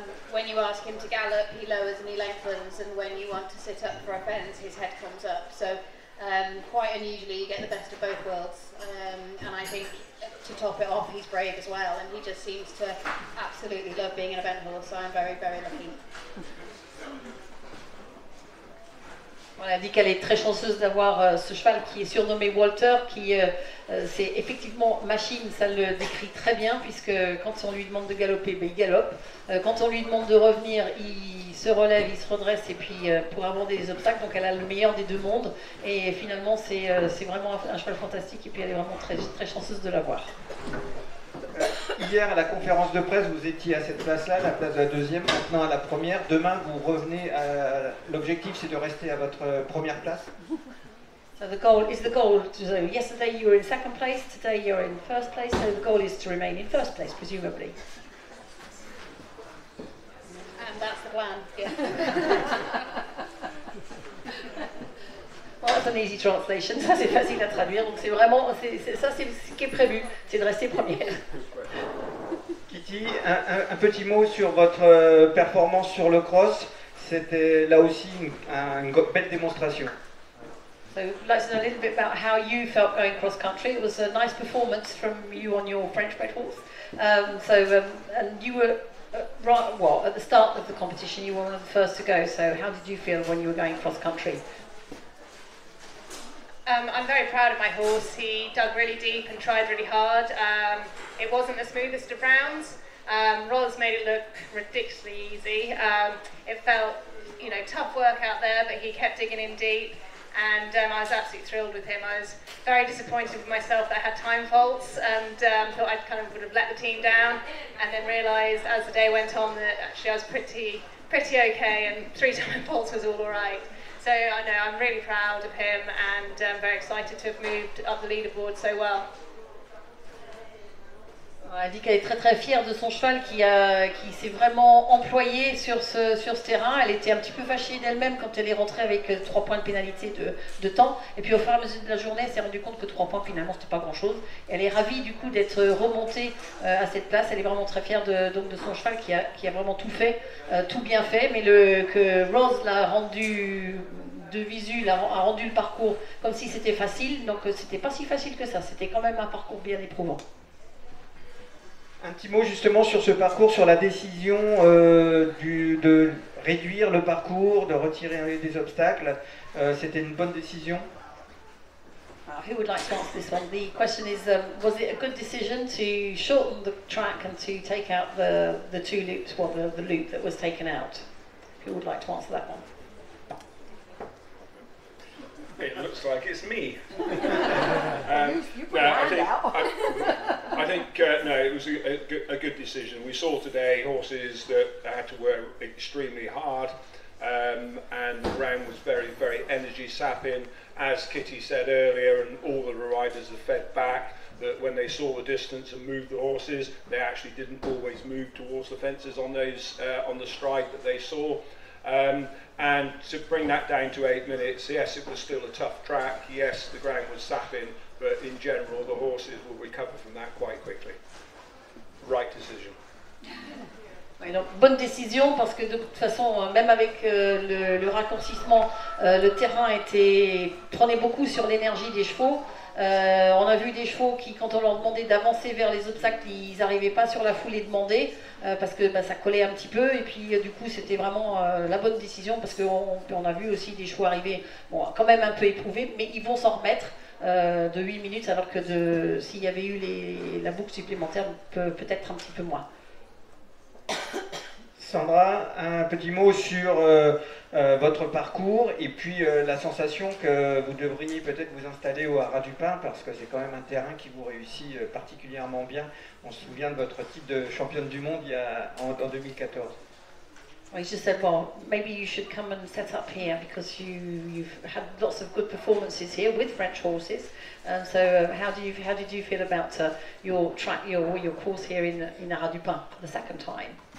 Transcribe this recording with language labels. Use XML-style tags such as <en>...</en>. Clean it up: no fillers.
<en>When you ask him to gallop, he lowers and he lengthens, and when you want to sit up for a fence, his head comes up. So quite unusually, you get the best of both worlds. And I think to top it off, he's brave as well, and he just seems to absolutely love being an event horse. So I'm very, very lucky.</en> <fr>Elle a dit qu'elle est très chanceuse d'avoir ce cheval qui est surnommé Walter, qui c'est effectivement machine, ça le décrit très bien, puisque quand on lui demande de galoper, ben, il galope. Quand on lui demande de revenir, il se relève, il se redresse, et puis pour aborder les obstacles, donc elle a le meilleur des deux mondes, et finalement c'est vraiment un cheval fantastique, et puis elle est vraiment très, très chanceuse de l'avoir. Hier, à la conférence de presse, vous étiez à cette place-là, la place de la deuxième, maintenant à la première. Demain, vous revenez à... L'objectif, c'est de rester à votre première place.</fr> <en>So the goal is so yesterday you were in second place, today you're in first place, so the goal is to remain in first place, presumably. And that's the plan, yeah. Well, that's an easy translation,</en> <fr>ça c'est facile à traduire, donc c'est vraiment, ça c'est ce qui est prévu, c'est de rester première. Kitty, un petit mot sur votre performance sur le cross, c'était là aussi une belle démonstration.</fr> <en>So I'd like to know a little bit about how you felt going cross country. It was a nice performance from you on your French bred horse. And you were, at the start of the competition, you were one of the first to go, so how did you feel when you were going cross country? I'm very proud of my horse. He dug really deep and tried really hard. It wasn't the smoothest of rounds. Roz made it look ridiculously easy. It felt, tough work out there, but he kept digging in deep, and I was absolutely thrilled with him. I was very disappointed with myself that I had time faults, and thought I kind of would have let the team down, and then realised as the day went on that actually I was pretty okay, and 3 time faults was all right. So I know I'm really proud of him, and very excited to have moved up the leaderboard so well.</en> <fr>Elle dit qu'elle est très très fière de son cheval qui s'est vraiment employé sur ce terrain. Elle était un petit peu fâchée d'elle-même quand elle est rentrée avec 3 points de pénalité de temps. Et puis au fur et à mesure de la journée, elle s'est rendue compte que 3 points finalement c'était pas grand chose. Elle est ravie du coup d'être remontée à cette place. Elle est vraiment très fière de son cheval qui a vraiment tout fait, tout bien fait. Mais que Rose l'a rendu de visu, a rendu le parcours comme si c'était facile. Donc c'était pas si facile que ça. C'était quand même un parcours bien éprouvant. Un petit mot justement sur ce parcours, sur la décision de réduire le parcours, de retirer des obstacles. C'était une bonne décision?</fr> <en>Who would like to answer this one? The question is, was it a good decision to shorten the track and to take out the 2 loops, the loop that was taken out? Who would like to answer that one? It looks like it's me. I think no, it was a good decision. We saw today horses that had to work extremely hard, and the ground was very, very energy sapping. As Kitty said earlier, and all the riders have fed back, that when they saw the distance and moved the horses, they actually didn't always move towards the fences on those on the stride that they saw. And to bring that down to 8 minutes, yes, it was still a tough track, yes, the ground was sapping, but in general, the horses will recover from that quite quickly. Right decision.</en> <fr>Oui, donc, bonne décision parce que de toute façon, même avec le raccourcissement, le terrain prenait beaucoup sur l'énergie des chevaux. On a vu des chevaux qui, quand on leur demandait d'avancer vers les obstacles, ils n'arrivaient pas sur la foulée demandée parce que ça collait un petit peu, et puis du coup c'était vraiment la bonne décision parce qu'on a vu aussi des chevaux arriver quand même un peu éprouvés, mais ils vont s'en remettre de 8 minutes, alors que s'il y avait eu la boucle supplémentaire, peut-être un petit peu moins. Sandra, un petit mot sur votre parcours et puis la sensation que vous devriez peut-être vous installer au Haras du Pin parce que c'est quand même un terrain qui vous réussit particulièrement bien. On se souvient de votre titre de championne du monde en 2014.</fr> <en>Well, he just said, well, maybe you should come and set up here because you've had lots of good performances here with French horses. So how did you feel about your course here in Haras du Pin for the second time?</en>